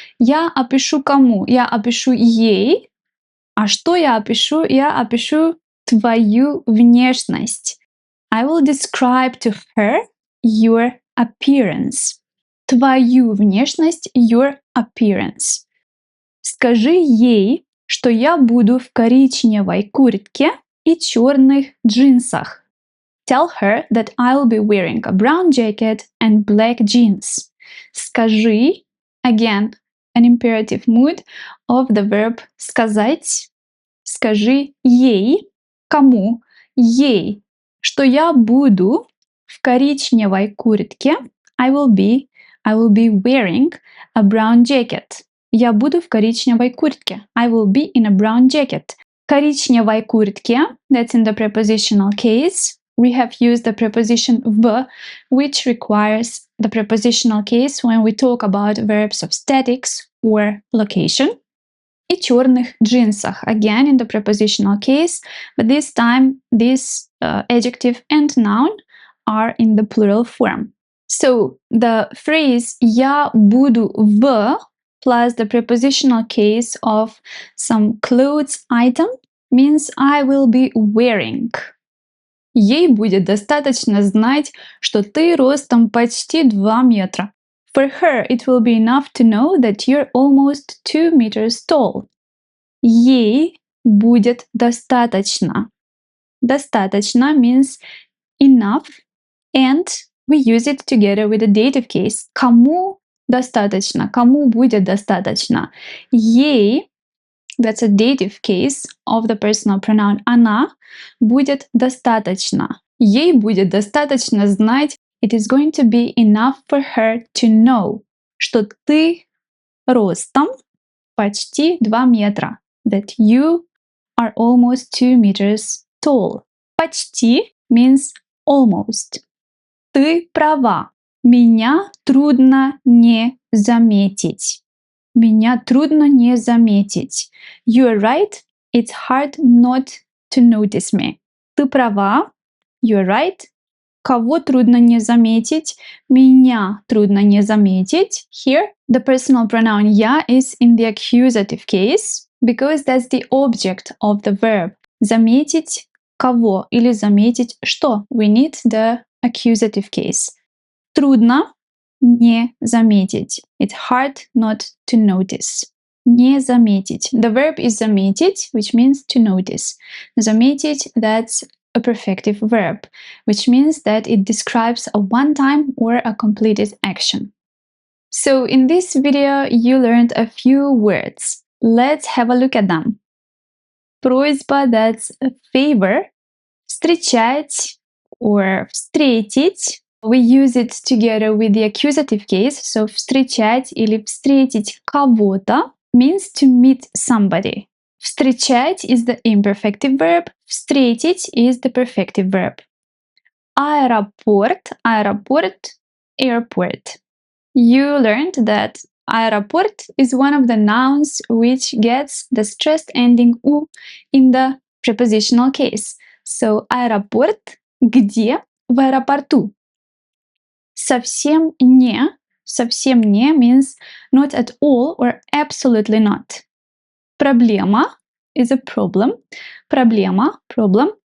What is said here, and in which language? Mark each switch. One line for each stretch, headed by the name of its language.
Russian: Я опишу кому? Я опишу ей. А что я опишу? Я опишу твою внешность.
English: I will describe to her your appearance.
Russian: Твою внешность,
English: your appearance.
Russian: Скажи ей, что я буду в коричневой куртке и черных джинсах.
English: Tell her that I'll be wearing a brown jacket and black jeans. Скажи, again, an imperative mood of the verb сказать.
Russian: Скажи ей, кому? Ей, что я буду в коричневой куртке.
English: I will be wearing a brown jacket.
Russian: Я буду в коричневой куртке.
English: I will be in a brown jacket.
Russian: Коричневой куртке,
English: that's in the prepositional case. We have used the preposition в, which requires the prepositional case when we talk about verbs of statics or location.
Russian: И черных джинсах,
English: again in the prepositional case, but this time this adjective and noun are in the plural form. So the phrase
Russian: «я буду в»
English: plus the prepositional case of some clothes item means I will be wearing.
Russian: Ей будет достаточно знать, что ты ростом почти 2 метра.
English: For her, it will be enough to know that you're almost 2 meters tall.
Russian: Ей будет достаточно.
English: Достаточно means enough, and we use it together with the dative case. Кому
Russian: достаточно? Кому будет достаточно?
English: Ей, that's a dative case of the personal pronoun,
Russian: она будет достаточно. Ей будет достаточно знать,
English: it is going to be enough for her to know,
Russian: что ты ростом почти 2 метра.
English: That you are almost 2 meters tall. Почти means almost.
Russian: Ты права. Меня трудно не заметить. Меня трудно не заметить.
English: You're right. It's hard not to notice me.
Russian: Ты права.
English: You're right.
Russian: Кого трудно не заметить? Меня трудно не заметить.
English: Here, the personal pronoun я is in the accusative case because that's the object of the verb.
Russian: Заметить кого или заметить что?
English: We need the accusative case.
Russian: Трудно не заметить.
English: It's hard not to notice.
Russian: Не заметить.
English: The verb is заметить, which means to notice. Заметить, that's a perfective verb, which means that it describes a one-time or a completed action. So in this video, you learned a few words. Let's have a look at them. Просьба, that's a favor.
Russian: Встречать or встретить.
English: We use it together with the accusative case. So
Russian: встречать или встретить кого-то
English: means to meet somebody. Встречать is the imperfective verb. Встретить is the perfective verb.
Russian: Аэропорт, аэропорт, airport.
English: You learned that аэропорт is one of the nouns which gets the stressed ending «у» in the prepositional case.
Russian: So аэропорт где? В аэропорту. Совсем не
English: means not at all or absolutely not. Проблема is a problem. Проблема, problem.